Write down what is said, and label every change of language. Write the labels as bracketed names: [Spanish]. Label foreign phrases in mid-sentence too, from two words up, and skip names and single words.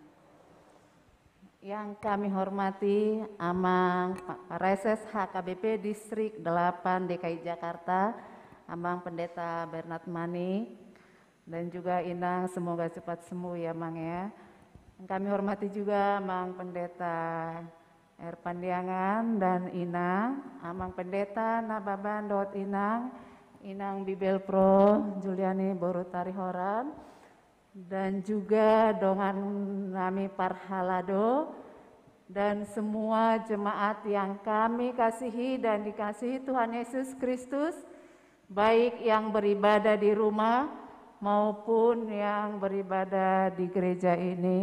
[Indonesian] Yang kami hormati Amang Pareses HKBP Distrik 8 DKI Jakarta, Amang Pendeta Bernard Mani, dan juga Inang, semoga cepat sembuh ya Mang ya. Yang kami hormati juga Amang Pendeta Pandiangan dan Inang, Amang Pendeta Nababan Dot Inang, Inang Bibel Pro Juliani Borutari Horan, dan juga [Batak Toba] Dongan Nami Parhalado, [Indonesian] dan semua jemaat yang kami kasihi dan dikasihi Tuhan Yesus Kristus, baik yang beribadah di rumah maupun yang beribadah di gereja ini.